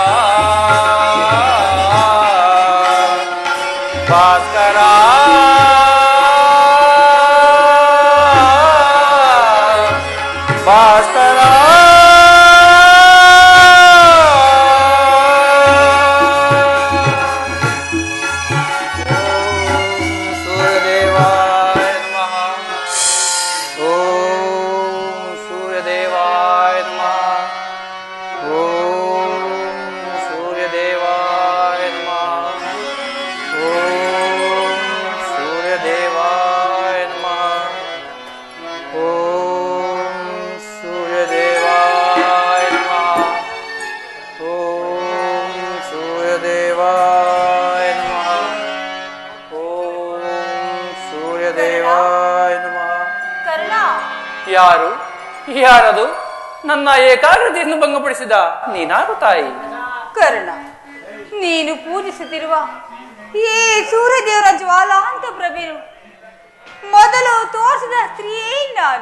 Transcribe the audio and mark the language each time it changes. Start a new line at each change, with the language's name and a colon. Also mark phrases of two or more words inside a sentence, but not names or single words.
Kannada: ಭಾಸ್ಕರ ಭಾಸ್ಕರ
Sanskrit: ಸೂರ್ಯದೇವಾಯ ನಮಃ ಓಂ ಸೂರ್ಯದೇವಾಯ ನಮಃ ಓಂ ಸೂರ್ಯದೇವಾಯ ನಮಃ ಓಂ ಸೂರ್ಯದೇವಾಯ ನಮಃ ಓಂ ಸೂರ್ಯದೇವಾಯ ನಮಃ ಓಂ ಸೂರ್ಯದೇವಾಯ ನಮಃ ಓಂ ಸೂರ್ಯದೇವಾಯ ನಮಃ
Kannada: ಕರ್ಣ, ಯಾರು ಯಾರದು ನನ್ನ ಏಕಾಗ್ರತೆಯನ್ನು ಭಂಗಪಡಿಸಿದ ನೀನಾರು ತಾಯಿ ಕರ್ಣ, ನೀನು ಪೂಜಿಸುತ್ತಿರುವ ಈ ಸೂರ್ಯದೇವರ ಜ್ವಾಲಾಂತ ಪ್ರಭೆನು ಮೊದಲು ತೋರಿಸಿದ ಸ್ತ್ರೀಯೇ ನಾನು.